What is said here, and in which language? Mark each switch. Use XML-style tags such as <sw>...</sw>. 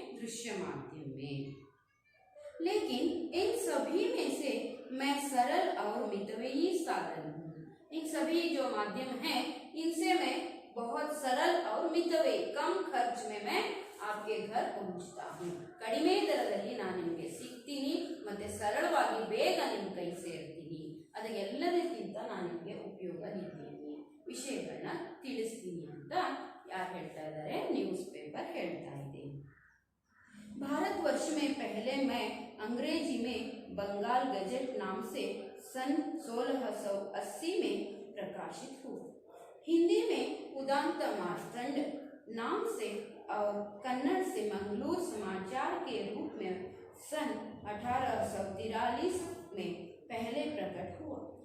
<hi>दृश्य माध्यम में। लेकिन इन सभी में से मैं सरल और मितव्ययी साधन हूँ। इन सभी जो माध्यम हैं, इनसे मैं बहुत सरल और मितव्ययी, कम खर्च में मैं आपके घर पहुंचता हूँ।</hi> <kn>ಕಡಿಮೆ ದರದಲ್ಲಿ ನಾನು ನಿಮಗೆ ಸಿಗ್ತೀನಿ, ಮತ್ತೆ ಸರಳವಾಗಿ ಬೇಗ ನಿಮ್ಮ ಕೈ ಸೇರ್ತೀನಿ, ಅದೆಲ್ಲದಕ್ಕಿಂತ ನಾನು ನಿಮಗೆ ಉಪಯೋಗ ನೀಡ್ತೀನಿ, ವಿಷಯಗಳನ್ನ ತಿಳಿಸ್ತೀನಿ ಅಂತ ಯಾರು ಹೇಳ್ತಾ ಇದ್ದಾರೆ? ನ್ಯೂಸ್ ಪೇಪರ್ ಹೇಳ್ತಾ ಇದೆ।</kn> <hi>भारतवर्ष में पहले मैं अंग्रेजी में बंगाल गजट नाम से सन 1680 में प्रकाशित हुआ। हिंदी में उदांत मार्तंड नाम से और कन्नड़ से मंगलूर समाचार के रूप में सन 1843 में पहले प्रकट हुआ।</hi>